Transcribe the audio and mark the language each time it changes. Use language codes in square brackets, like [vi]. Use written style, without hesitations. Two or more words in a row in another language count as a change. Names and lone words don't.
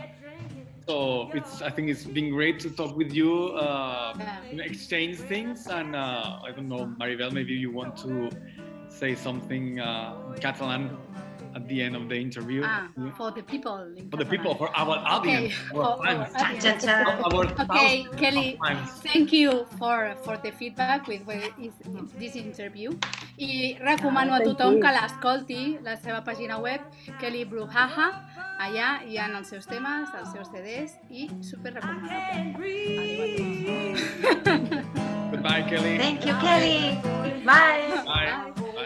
[en] So I think it's been great to talk with you, exchange things, and I don't know, Maribel, maybe you want to say something in Catalan at the end of the interview. For the people. For our audience, our fans. Okay, Kelly, thank you for the feedback with this interview. [ca] I recomano a tothom que l'escolti, la seva pàgina web, Kelly Brouhaha. Allà hi ha els seus temes, els seus CDs, i super recomanable. Adiós a tots. [en] Goodbye, Kelly. Thank you, Kelly. Bye. Bye.